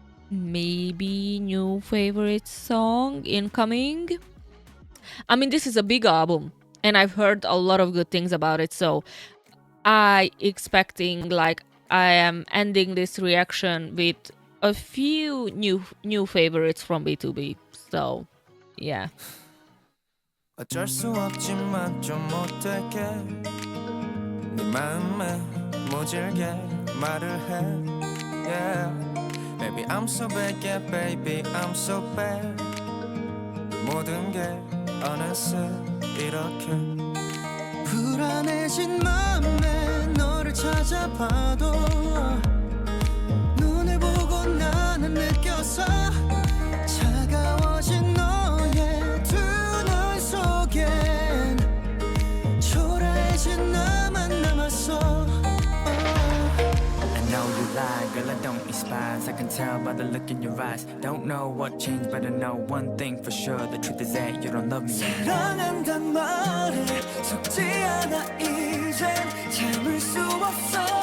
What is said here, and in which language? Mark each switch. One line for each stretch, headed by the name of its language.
English: Maybe new favorite song incoming. I mean, this is a big album and I've heard a lot of good things about it, so I expecting like I am ending this reaction with a few new favorites from B2B. So yeah.
Korean: 어쩔 수 없지만 좀 못되게 네 마음에 모질게 말을 해. Yeah.
English: Baby I'm so bad, yeah baby I'm so bad.
Korean: 모든 게 어느새 이렇게 불안해진 맘에 너를 찾아봐도 눈을 보고 나는 느껴서 차가워진 너의 두 눈 속엔 초라해진 나만 남았어.
English: I know you lie, girl, I don't despise. I can tell by the look in your eyes. Don't know what changed, but I know one thing for sure. The truth is that you don't love me anymore.
Korean: 사랑한단 말에 속지 않아 이젠 참을 수 없어.